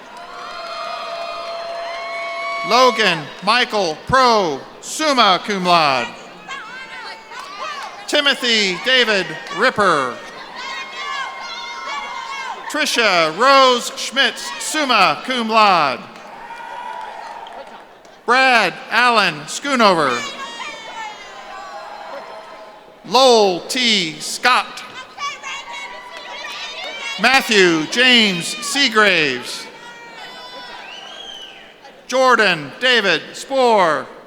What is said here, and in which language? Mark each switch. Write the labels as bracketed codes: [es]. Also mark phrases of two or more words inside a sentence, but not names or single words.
[en] Logan Michael Pro, summa cum laude. Timothy David Ripper. Tricia Rose Schmitz, summa cum laude. Brad Allen Schoonover. Lowell T. Scott. Matthew James Seagraves. Jordan David Spoor.